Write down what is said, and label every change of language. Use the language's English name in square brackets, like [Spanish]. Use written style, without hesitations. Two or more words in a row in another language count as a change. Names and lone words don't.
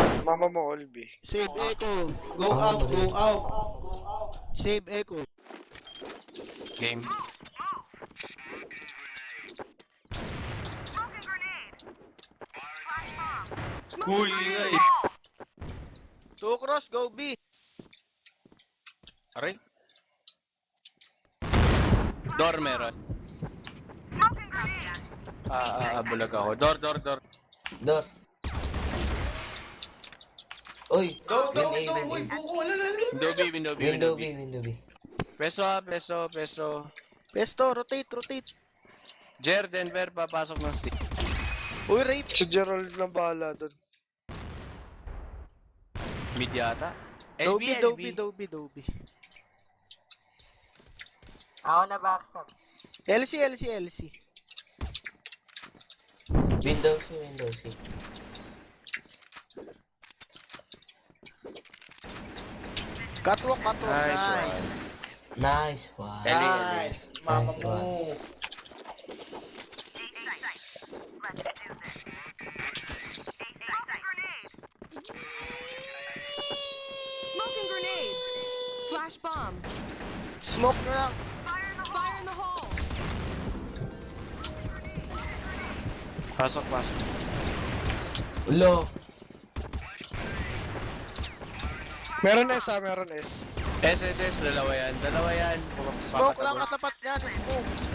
[Filipino] Mama mo, Olby. [English] Save Echo. Go out, go out. Save Echo. Game. [Filipino] Uy, ingay. [English] Two cross, go B. [Filipino] Aray. Door meron. Bulag ako. [English] Door. Door. Uy, Go, window A, go, [Filipino] uy, buko, wala na. [English] Window B. Window B. Peso. Pesto, rotate. [Filipino] Jer, Denver, papasok ng stick. Uy, rape. Si Gerald lang bahala doon. Mid yata. [English] Dobby. [Filipino] Ako na backstab. [English] LC. Window C. Catwalk. Nice Nice. Nice one. Nice. Mama Nice [Filipino] mo. [English] one. Smoking grenade. Flash bomb. [Filipino] Smoke na lang. [English] Fire in the hole. [Filipino] Pasok. Ulo. Meron S. SSS, dalawa yan. Smoke lang katapat yan. Smoke.